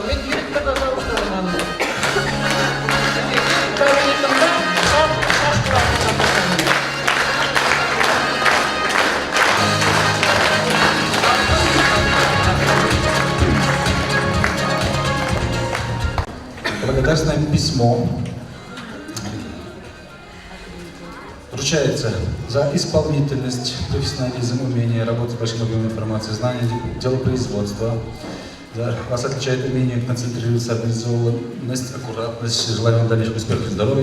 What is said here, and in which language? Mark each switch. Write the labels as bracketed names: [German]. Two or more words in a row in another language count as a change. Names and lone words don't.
[Bashkir] Мин директорга да уйнағанмын. Кабинетымда шашка уйнағанмын. [Russian] Благодарственное письмо вручается за исполнительность, профессионализм, умение работать с большим объемом информации, знание делопроизводства. Да, вас отличает умение концентрироваться, организованность, аккуратность, желание вам дальнейших успехов и здоровья.